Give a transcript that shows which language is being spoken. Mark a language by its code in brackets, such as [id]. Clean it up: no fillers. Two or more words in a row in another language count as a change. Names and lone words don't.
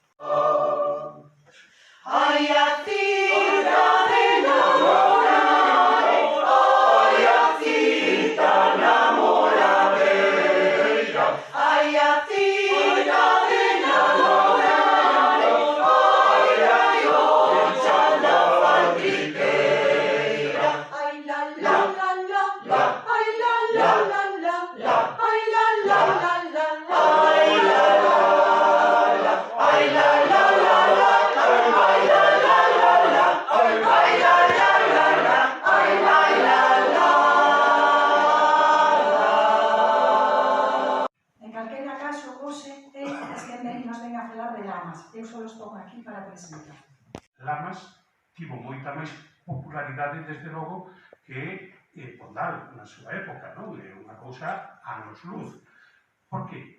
[gl] Ai, a cita de namorar, ai, a cita namoradeira, ai, a cita de namorar, ai, ai, oncha na faltriqueira, ai, la, la, la, la, la, ai, la, la, la, la, la, ai, la, la, la, la, la, ai, la, la, la, ai, la, la, la, la. En calquera caso, hoxe é Esquender nos ven a falar de Lamas. Eu só estou aquí para presentar. Lamas tivo moita máis popularidade, desde logo, que Pondal na súa época, non? É unha cousa anos luz. Por que?